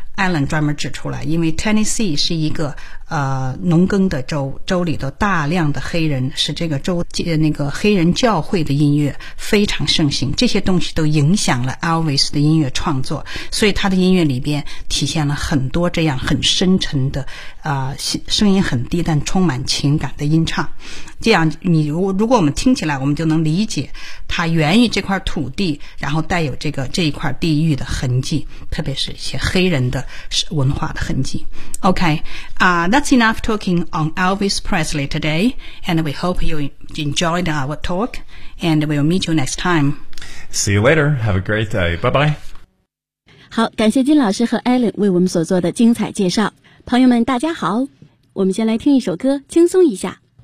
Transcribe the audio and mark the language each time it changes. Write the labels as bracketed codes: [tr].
[zh] Alan 专门指出来，因为 Tennessee 是一个农耕的州，州里的大量的黑人，使这个州那个黑人教会的音乐非常盛行，这些东西都影响了 Elvis 的音乐创作，所以他的音乐里边体现了很多这样很深沉的声音很低但充满情感的音唱。这样你如果我们听起来，我们就能理解它源于这块土地，然后带有这一块地域的痕迹，特别是一些黑人的文化的痕迹。 [en] OK、that's enough talking on Elvis Presley today, and we hope you enjoyed our talk, and we'll meet you next time. See you later. Have a great day. Bye bye. [zh] 好，感谢金老师和 Alan 为我们所做的精彩介绍。朋友们大家好，我们先来听一首歌轻松一下。